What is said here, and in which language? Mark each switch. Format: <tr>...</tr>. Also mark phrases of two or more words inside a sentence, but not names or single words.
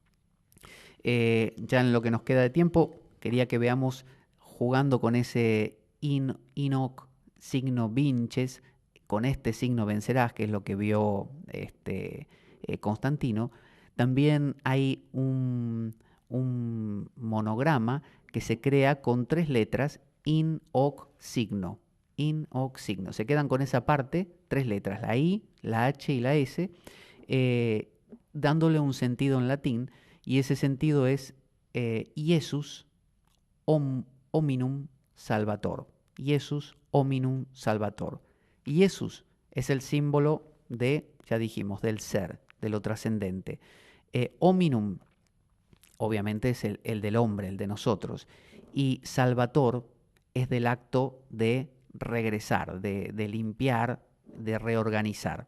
<es>Ya en lo que nos queda de tiempo, quería que veamos jugando con ese</es> <la>Inoc, signo Vinches,</la> <es>con este signo vencerás, que es lo que vio Constantino. También hay un monograma que se crea con tres letras,</es> <la>in hoc signo. In hoc signo.</la> <es>Se quedan con esa parte, tres letras, la I, la H y la S, dándole un sentido en latín, y ese sentido es</es> <la>Iesus hominum salvator. Iesus hominum salvator.</la> <es>Iesus es el símbolo de, ya dijimos, del ser, de lo trascendente. Hominum, obviamente, es el del hombre, el de nosotros. Y salvator es del acto de regresar, de limpiar, de reorganizar.</es>